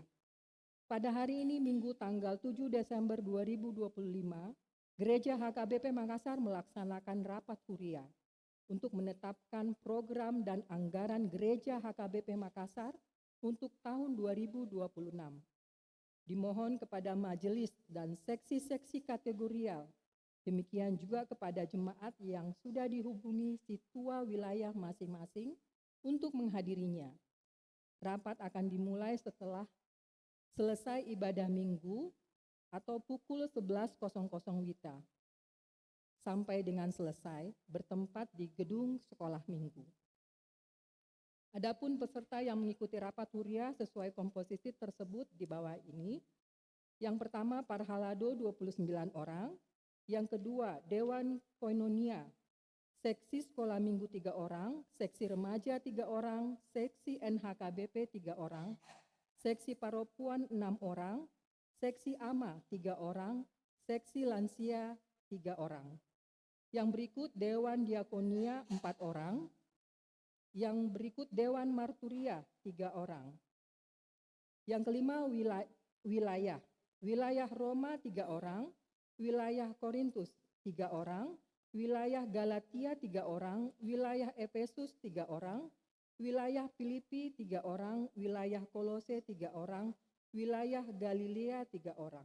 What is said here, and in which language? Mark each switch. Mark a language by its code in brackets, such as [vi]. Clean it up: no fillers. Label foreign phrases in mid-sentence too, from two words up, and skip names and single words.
[id] Pada hari ini Minggu tanggal 7 Desember 2025, Gereja HKBP Makassar melaksanakan rapat huriah untuk menetapkan program dan anggaran Gereja HKBP Makassar untuk tahun 2026. Dimohon kepada majelis dan seksi-seksi kategorial, demikian juga kepada jemaat yang sudah dihubungi situa wilayah masing-masing untuk menghadirinya. Rapat akan dimulai setelah selesai ibadah minggu atau pukul 11.00 WITA sampai dengan selesai bertempat di gedung sekolah minggu. Adapun peserta yang mengikuti rapat huriah sesuai komposisi tersebut di bawah ini. Yang pertama Parhalado 29 orang, yang kedua Dewan Koinonia, seksi sekolah minggu 3 orang, seksi remaja 3 orang, seksi NHKBP 3 orang, seksi paropuan 6 orang, seksi AMA 3 orang, seksi lansia 3 orang. Yang berikut Dewan Diakonia 4 orang, yang berikut Dewan Marturia 3 orang. Yang kelima wilayah Roma 3 orang, wilayah Korintus 3 orang, wilayah Galatia 3 orang, wilayah Efesus 3 orang, wilayah Filipi 3 orang, wilayah Kolose 3 orang, wilayah Galilea 3 orang.